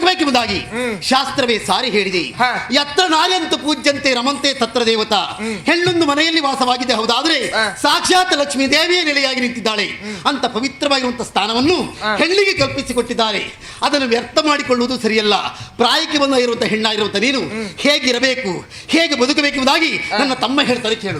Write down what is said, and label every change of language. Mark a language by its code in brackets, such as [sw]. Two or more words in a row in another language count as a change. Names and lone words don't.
[kn] ಮಾಡಬೇಕೆಂಬುದಾಗಿ ಶಾಸ್ತ್ರವೇ ಸಾರಿ ಹೇಳಿದೆ. [sa] ಯತ್ರ ನಾರ್ಯಂತು ಪೂಜ್ಯಂತೆ ರಮಂತೆ ತತ್ರ ದೇವತಾ. [kn] ಹೆಣ್ಣೊಂದು ಮನೆಯಲ್ಲಿ ವಾಸವಾಗಿದೆ ಹೌದಾದ್ರೆ ಸಾಕ್ಷಾತ್ ಲಕ್ಷ್ಮೀ ದೇವಿಯ ನೆಲೆಯಾಗಿ ನಿಂತಿದ್ದಾಳೆ. ಅಂತ ಪವಿತ್ರವಾಗಿರುವಂತಹ ಸ್ಥಾನವನ್ನು ಹೆಣ್ಣಿಗೆ ಕಲ್ಪಿಸಿಕೊಟ್ಟಿದ್ದಾರೆ. ಅದನ್ನು ವ್ಯರ್ಥ ಮಾಡಿಕೊಳ್ಳುವುದು ಸರಿಯಲ್ಲ. ಪ್ರಾಯಕ್ಕೆ ಬಂದ ಇರುವಂತಹ ಹೆಣ್ಣಾಗಿರುವಂತಹ ನೀನು ಹೇಗಿರಬೇಕು, ಹೇಗೆ ಬದುಕಬೇಕೆಂಬುದಾಗಿ ನನ್ನ ತಮ್ಮ ಹೇಳ್ತಾರೆ ಕೇಳು.